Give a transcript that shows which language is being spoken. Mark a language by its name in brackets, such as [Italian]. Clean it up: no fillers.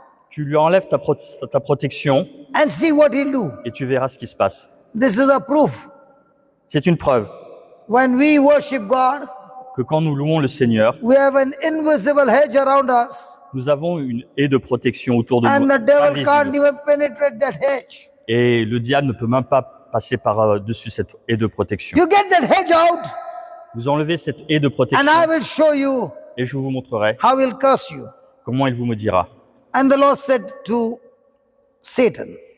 [French] Tu lui enlèves ta protection [English] and see what he'll do. [French] et tu verras ce qui se passe. [English] This is a proof. [French] C'est une preuve [English] When we worship God, [French] que quand nous louons le Seigneur, [English] we have an invisible hedge around us, [French] nous avons une haie de protection autour de [English] and [French] nous, [English] the devil can't [French] invisible. [English] even penetrate that hedge. [French] Et le diable ne peut même pas passer par-dessus cette haie de protection. [English] You get that hedge out, [French] Vous enlevez cette haie de [English] and [French] protection [English] I will show you [French] et je vous montrerai [English] how he'll curse you. [French] comment il vous maudira. [English] And the Lord said to Satan,